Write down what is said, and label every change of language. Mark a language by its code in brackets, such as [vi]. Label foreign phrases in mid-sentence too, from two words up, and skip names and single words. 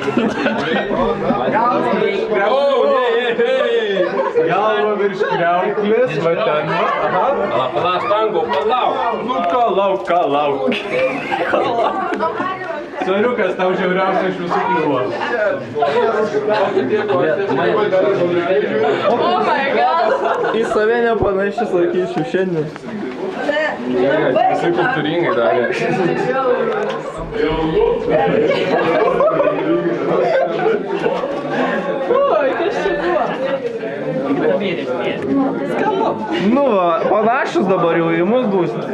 [lt] Galva virš kriauklės, va ten. Palauk, tango, palauk. Nu, kalauk. Soriukas, tau žiauriausia iš visų kliuvo. [en] Oh my god. [lt] Į save nepanašiai sakyčiau šiandien. Visi kultūringai darė. Oi, kas čia buvo? Nu, va, panašus dabar jau į mus bus.